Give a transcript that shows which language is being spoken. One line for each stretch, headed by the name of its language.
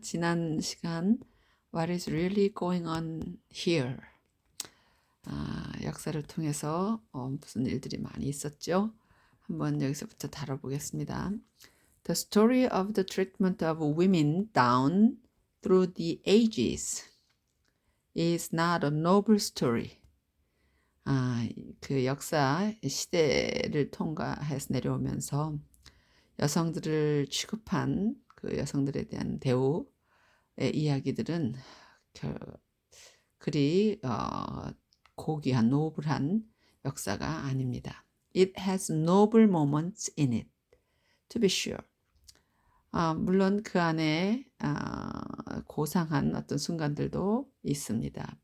Korean: 지난 시간
English: What is really going on here?
Korean: 역사를 통해서 무슨 일들이 많이 있었죠? 한번 여기서부터 다뤄보겠습니다.
English: The story of the treatment of women down through the ages is not a noble story.
Korean: 그 역사 시대를 통과해서 내려오면서 여성들을 취급한 그 여성들에 대한 대우의 이야기들은 그리 고귀한 노블한 역사가 아닙니다.
English: It has noble moments in it, to be sure.
Korean: 물론 그 안에 고상한 어떤 순간들도 있습니다.